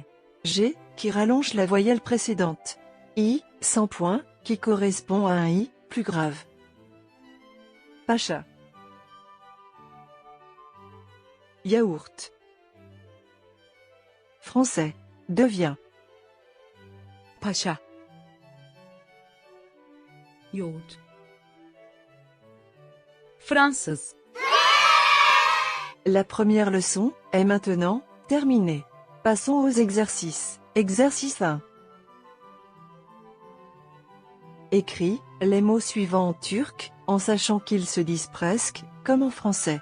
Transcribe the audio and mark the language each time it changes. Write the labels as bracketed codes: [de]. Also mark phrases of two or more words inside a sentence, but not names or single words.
[fr] G, qui rallonge la voyelle précédente. I, sans point, qui correspond à un I, plus grave. Pacha. Yaourt. Français. Devient. [tr] Pacha. Yoğurt. Fransız. [fr] La première leçon est maintenant terminée. Passons aux exercices. Exercice 1. Écris les mots suivants en turc, en sachant qu'ils se disent presque comme en français.